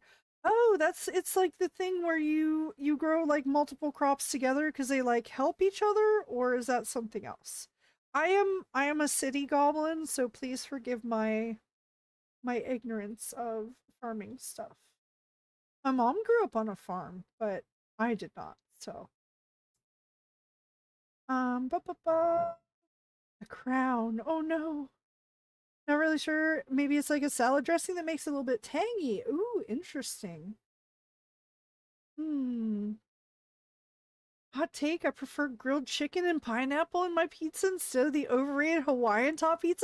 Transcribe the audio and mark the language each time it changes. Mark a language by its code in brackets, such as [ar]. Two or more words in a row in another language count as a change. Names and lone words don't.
[en] Oh, it's like the thing where you grow like multiple crops together because they like help each other, or is that something else? I am a city goblin, so please forgive my ignorance of farming stuff. My mom grew up on a farm, but I did not. So, ba ba ba. A crown. Oh no. Not really sure. Maybe it's like a salad dressing that makes it a little bit tangy. Ooh, interesting. Hmm. Hot take, I prefer grilled chicken and pineapple in my pizza instead of the overrated Hawaiian top pizza.